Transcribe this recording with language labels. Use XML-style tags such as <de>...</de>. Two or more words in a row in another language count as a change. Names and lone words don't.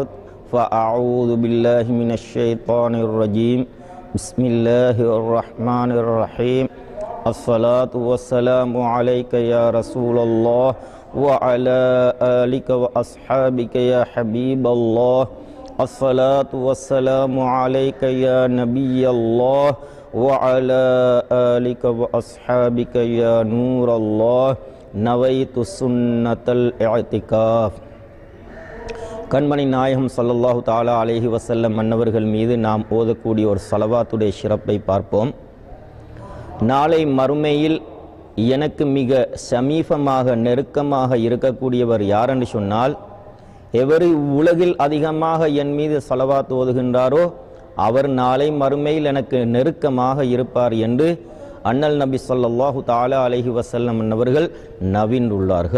<ar>فأعوذ بالله من الشيطان الرجيم بسم الله الرحمن الرحيم الصلاة والسلام عليك يا رسول الله وعلى آلك وأصحابك يا حبيب الله الصلاة والسلام عليك يا نبي الله وعلى آلك وأصحابك يا نور الله نويت سنة الاعتكاف.</ar> <ta>கண்மணி நாயகம்</ta> <ar>صلى الله تعالى عليه وسلم</ar> <ta>மன்னவர்கள் மீது நாம் ஓதக்கூடிய ஒரு ஸலவாத்துடைய சிறப்பை பார்ப்போம். நாளை மறுமையில் எனக்கு மிக சமீபமாக நெருக்கமாக இருக்கக்கூடியவர் யார் என்று சொன்னால், எவர் உலகில் அதிகமாக என் மீது ஸலவாத் ஓதுகின்றாரோ அவர் நாளை மறுமையில் எனக்கு நெருக்கமாக இருப்பார் என்று அண்ணல் நபி</ta> <ar>صلى الله تعالى عليه وسلم</ar> <ta>அவர்கள் நவின்றுள்ளார்கள்.</ta>